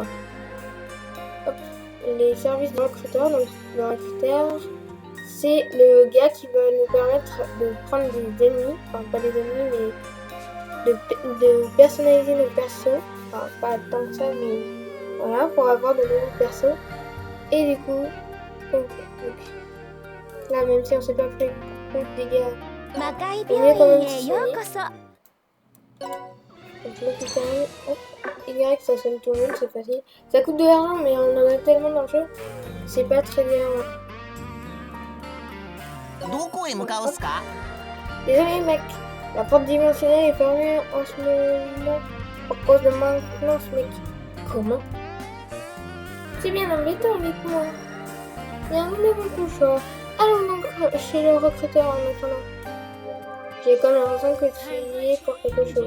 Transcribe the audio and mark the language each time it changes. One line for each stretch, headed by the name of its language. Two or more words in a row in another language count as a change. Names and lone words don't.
French: Hop, les services de recruteur, donc le recruteur, c'est le gars qui va nous permettre de prendre des ennemis, enfin pas des ennemis mais de personnaliser nos persos, enfin pas tant que ça mais voilà, pour avoir de nouveaux persos. Et du coup, donc, là même si on sait pas plus de dégâts,
Japanese: 魔界病院へようこそ。
French: donc là qui termine, hop, Y ça sonne tout le monde, c'est facile. Ça coûte de l'argent mais on en a tellement dans le jeu, c'est pas très bien.
Japanese: どこへ向かうっすか？
French: Désolé mec, la porte dimensionnelle est fermée en ce moment à cause de maintenance mec. Comment? C'est bien embêtant, dites-moi. Bien, nous n'avons plus le choix. Allons donc chez le recruteur en attendant. J'ai comme l'impression que tu y es pour quelque chose.